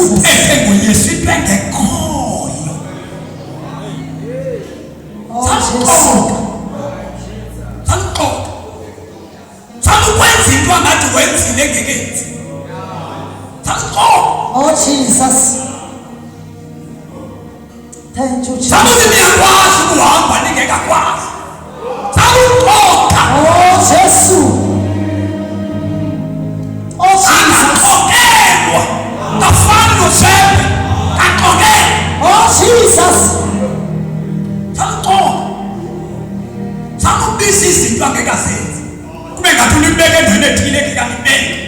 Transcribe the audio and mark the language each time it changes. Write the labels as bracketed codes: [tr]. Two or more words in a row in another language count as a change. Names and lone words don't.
[xh] uthethe ngoyesu into engekhoyo [en] Oh Jesus. [xh] sanixoka sanukwenza into angathi wenzile engekenzi sanixoka [en] Oh Jesus. Thank you, Jesus. [xh] sanuthi niyakwazi ukuhamba ningekakwazi sanuxoka [en] Oh Jesus. Oh Jesus. [xh] akaxokelwa kafani nosembe kaxokelwa [en] Oh Jesus. [xh] sanuxoka sanubisa izinto angekazenzi kube ngathi ulibeke endaweni ethile engekalibeke